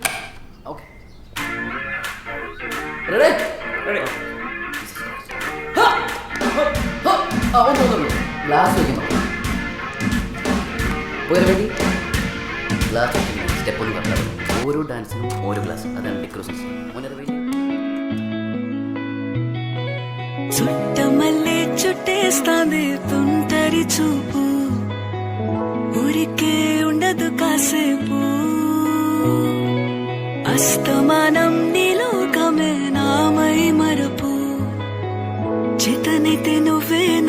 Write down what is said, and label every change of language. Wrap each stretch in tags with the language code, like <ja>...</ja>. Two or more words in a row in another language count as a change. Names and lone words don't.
<ml>ഓക്കെ, ഗ്ലാസ് വയ്ക്കണം. റെഡി? ഗ്ലാസ് വയ്ക്കണം. സ്റ്റെപ്പ് ഒന്ന് പറഞ്ഞാൽ ഓരോ ഡാൻസിനും ഓരോ ഗ്ലാസ്, അതാണ് ഡെക്കറേഷൻസ്. റെഡി?</ml> <te>చుట్టమల్లే చుట్టేస్తాంది తుంటరి చూపు, ఊరికే ఉండదు కాసేపు, అస్తమానం నీలోకమే నామై మరపు, చేతనైతే నువ్వే</te>